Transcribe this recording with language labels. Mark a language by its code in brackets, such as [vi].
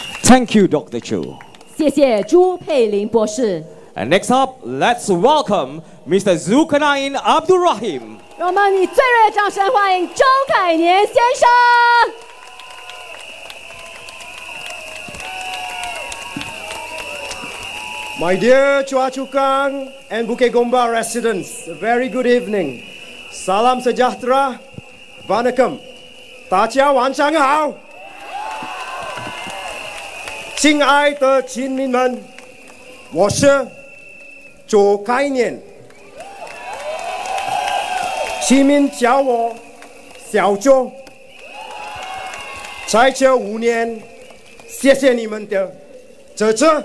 [en] Thank you, Dr. Chu. [zh] 谢谢朱佩玲博士。 [en] And next up, let's welcome Mr. Zulin Abdul Rahim. [zh] 让我们以最热烈的掌声欢迎周凯年先生。 [en] My dear Chua Chu Kang and Bukit Gombak residents, a very good evening. [ms] Salam sejahtera, [ta] Vanakkam, [zh] 大家晚上好。亲爱的亲民们，我是周凯年，亲民叫我小周。在这5年，谢谢你们的支持。